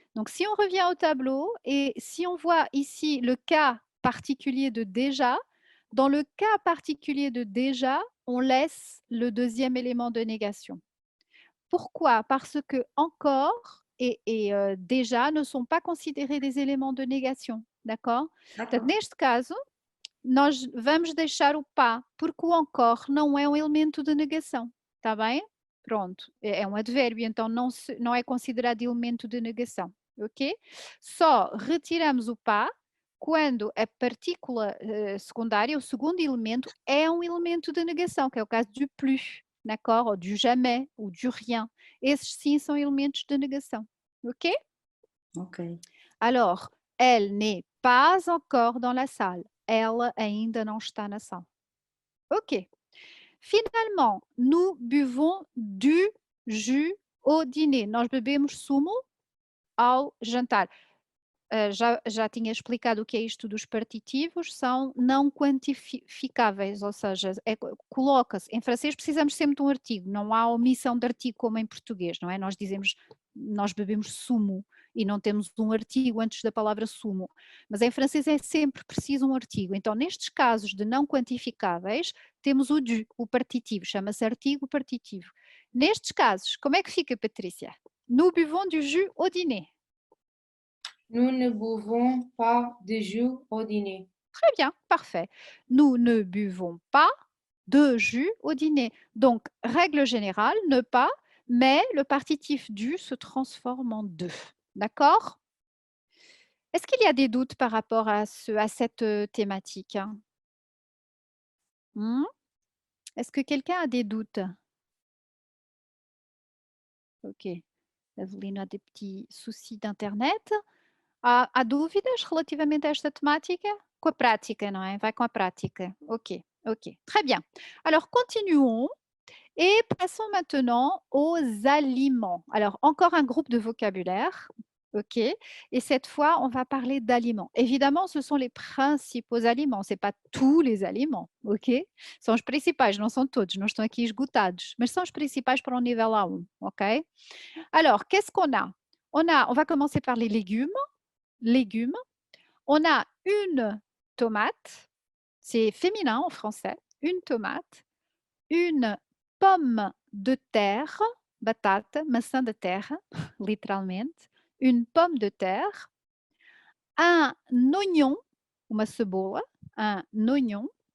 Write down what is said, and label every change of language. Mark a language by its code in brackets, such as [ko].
[fr] Donc, si on revient au tableau et si on voit ici le cas particulier de déjà, dans le cas particulier de déjà, on laisse le deuxième élément de négation. Pourquoi? Parce que encore et déjà ne sont pas considérés des éléments de négation, d'accord? [pt] Portanto, [fr] D'accord. [pt] neste caso, nós vamos deixar o pá, porque o encore não é um elemento de negação, está bem? Pronto, é um advérbio, então não é considerado elemento de negação, ok? Só retiramos o pá quando a partícula secundária, o segundo elemento, é um elemento de negação, que é o caso du plus, d'accord? Ou du jamais, ou du rien. Esses sim são elementos de negação, ok? Ok. [fr] Alors, elle n'est pas encore dans la salle. [pt] Ela ainda não está na sala. Ok. [fr] Finalement, nous buvons du jus au dîner. [pt] Nós bebemos sumo ao jantar. Já tinha explicado o que é isto dos partitivos, são não quantificáveis, ou seja, coloca-se, em francês precisamos sempre de um artigo, não há omissão de artigo como em português, não é? Nós dizemos, nós bebemos sumo e não temos um artigo antes da palavra sumo, mas em francês é sempre preciso um artigo, então nestes casos de não quantificáveis, temos o du, o partitivo, chama-se artigo partitivo. Nestes casos, como é que fica, Patrícia? [fr] Nous buvons du jus au dîner. Nous ne buvons pas de jus au dîner. Très bien, parfait. Nous ne buvons pas de jus au dîner. Donc, règle générale, ne pas, mais le partitif du se transforme en de. D'accord? Est-ce qu'il y a des doutes par rapport à cette thématique? Est-ce que quelqu'un a des doutes? Ok. Evelina a des petits soucis d'internet. [pt] Há dúvidas relativamente a esta temática? Com a prática, não é? Vai com a prática. [fr] Ok, ok. Très bien. Alors, continuons et passons maintenant aux aliments. Alors, encore un groupe de vocabulaire. Ok. Et cette fois, on va parler d'aliments. Évidemment, ce sont les principaux aliments. Ce n'est pas tous les aliments. Ok? [pt] São os principais, não são todos. Não estão aqui esgotados. Mas são os principais para o nível A1. [fr] Ok? Alors, qu'est-ce qu'on a? On va commencer par les légumes. On a une tomate, c'est féminin en français, une tomate, une pomme de terre, [pt] batata, maçã de terre, literalmente, [fr] une pomme de terre, un oignon, [pt] uma cebola, [fr] un oignon.